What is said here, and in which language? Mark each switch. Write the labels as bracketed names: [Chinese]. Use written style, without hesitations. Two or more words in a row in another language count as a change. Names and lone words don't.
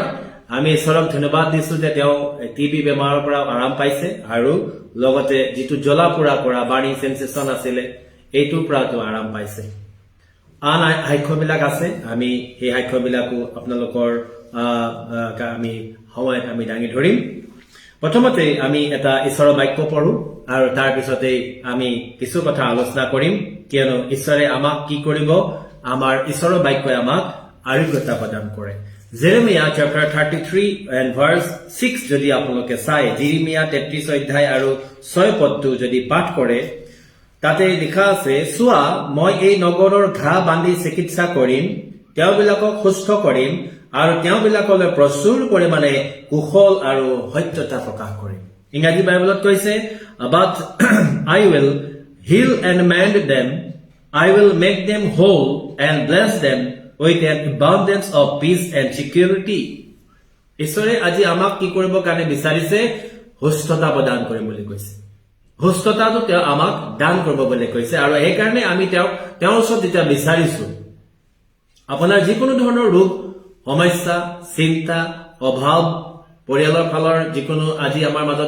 [Assamese] আমি ঈশ্বৰক ধন্যবাদ দিছো যে তেওঁ টিবি বেমাৰৰ পৰা আৰাম পাইছে আৰু লগতে যিটো জ্বলা-পোৰা কৰা [English] burning sensation [Assamese] আছিলে এইটোৰ পৰা তেওঁ আৰাম পাইছে আন সাক্ষ্যবিলাক আছে আমি সেই সাক্ষ্যবিলাকো আপোনালোকৰ আমি সময়ত আমি দাঙি ধৰিম প্ৰথমতে আমি এটা ঈশ্বৰৰ বাক্য পঢ়ো আৰু তাৰ পিছতে আমি কিছু কথা আলোচনা কৰিম কিয়নো ঈশ্বৰে আমাক কি কৰিব আমাৰ ঈশ্বৰৰ বাক্যই আমাক আৰোগ্যতা প্ৰদান কৰে [English] Jeremiah chapter 33 and verse 6 [Assamese] যদি আপোনালোকে চাই Jeremiah 33 অধ্যায় আৰু 6 পদটো যদি পাঠ কৰে তাতে লিখা আছে চোৱা মই এই নগৰৰ ঘা বান্ধি চিকিৎসা কৰিম তেওঁবিলাকক সুস্থ কৰিম আৰু তেওঁবিলাকলৈ প্ৰচুৰ পৰিমাণে কুশল আৰু সত্যতা প্ৰকাশ কৰিম ইংৰাজী বাইবেলত কৈছে [English] but I will heal and mend them I will make them whole and bless them with an abundance of peace and [Assamese] security ঈশ্বৰে আজি আমাক কি কৰিব কাৰণে বিচাৰিছে সুস্থতা প্ৰদান কৰিম বুলি কৈছে সুস্থতাটো তেওঁ আমাক দান কৰিব বুলি কৈছে আৰু এই কাৰণে আমি তেওঁৰ ওচৰত যেতিয়া বিচাৰিছো আপোনাৰ যিকোনো ধৰণৰ ৰোগ সমস্যা চিন্তা অভাৱ পৰিয়ালৰ ফালৰ যিকোনো আজি আমাৰ মাজত